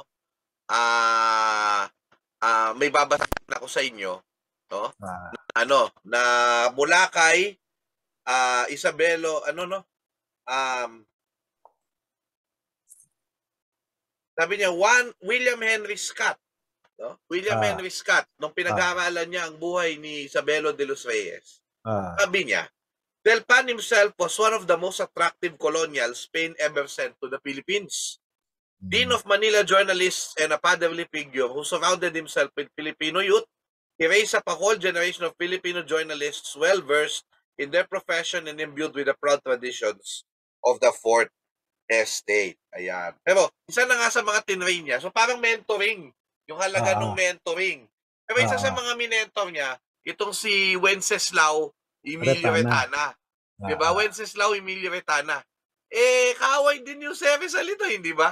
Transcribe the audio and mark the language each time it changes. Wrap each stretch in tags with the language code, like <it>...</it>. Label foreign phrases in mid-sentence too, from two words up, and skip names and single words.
<tl>may babasahin ako sa inyo, na mula kay Isabelo, sabi niya, William Henry Scott, William Henry Scott, nung pinag-aaralan niya ang buhay ni Isabelo de los Reyes, sabi niya,</tl> <en>Delpan himself was one of the most attractive colonials Spain ever sent to the Philippines. Dean of Manila journalists and a fatherly figure who surrounded himself with Filipino youth, he raised up a whole generation of Filipino journalists well-versed in their profession and imbued with the proud traditions of the Fourth Estate.</en> <tl>Ayan. Pero, isa na nga sa mga tinrain niya. So, parang mentoring Yung halaga ng Ah, mentoring. Pero isa sa ah, mga minentor niya, itong si Wenceslao Emilio Retana. Retana. Di ba? Ah, Wenceslao Emilio Retana. Eh, kaaway din yung Rizal ito, hindi ba?</tl>